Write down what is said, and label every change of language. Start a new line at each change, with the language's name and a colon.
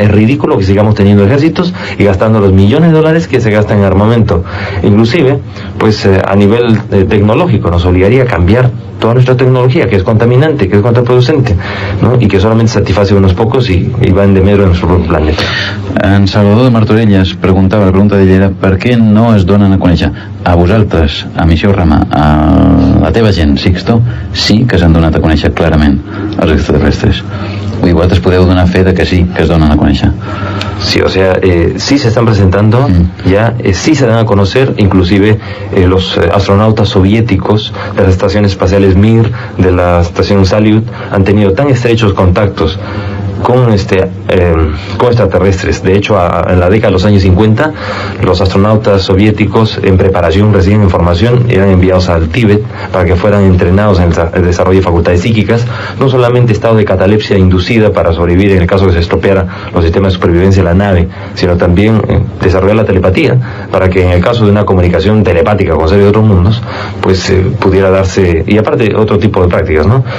Spanish: Es ridículo que sigamos teniendo ejércitos y gastando los millones de dólares que se gastan en armamento. Inclusive, pues a nivel tecnológico nos obligaría a cambiar toda nuestra tecnología, que es contaminante, que es contraproducente, ¿no? Y que solamente satisface a unos pocos y va en demero en nuestro planeta.
Catalan: En Salvador de Martorelles preguntava, la pregunta d'ell era: per què no es donen a conèixer? A vosaltres, a Missió Rama, a la teva gent, Sixto, sí que s'han donat a conèixer clarament els extraterrestres. Y vosaltres podeu donar fe de que sí, que es donen a conèixer.
Spanish: Sí, o sea, sí se están presentando, ya sí se dan a conocer, inclusive los astronautas soviéticos de las estaciones espaciales Mir, de la estación Salyut, han tenido tan estrechos contactos con extraterrestres. De hecho, en la década de los años 50, los astronautas soviéticos en preparación, recién en formación, eran enviados al Tíbet para que fueran entrenados en el desarrollo de facultades psíquicas, no solamente estado de catalepsia inducida para sobrevivir en el caso que se estropeara los sistemas de supervivencia de la nave, sino también desarrollar la telepatía, para que en el caso de una comunicación telepática con seres de otros mundos, pues pudiera darse, y aparte otro tipo de prácticas, ¿no?